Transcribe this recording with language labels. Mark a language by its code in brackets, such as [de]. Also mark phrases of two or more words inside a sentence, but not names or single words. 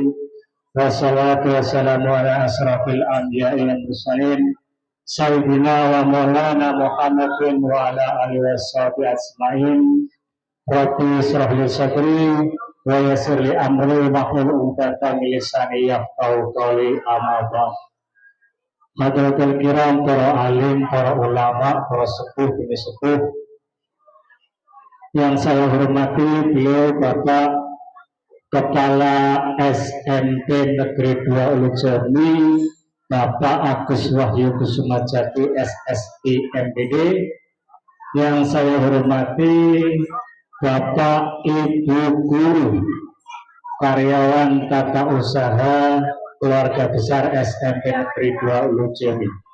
[ar] والصلاة والسلام على أشرف الأنبياء والمرسلين سيدنا ومولانا محمد وعلى آله وصحبه أجمعين. رب اشرح لي صدري ويسر لي أمري واحلل عقدة من لساني يفقهوا قولي. أما بعد. حضرة الكرام, [id] para alim, para ulama, para sepuh demi sepuh yang saya hormati, beliau Bapak Kepala SMP Negeri 2 Ulujami, Bapak Agus Wahyu Kusumajati SSI MPD. Yang saya hormati Bapak Ibu Guru, karyawan tata usaha keluarga besar SMP Negeri 2 Ulujami.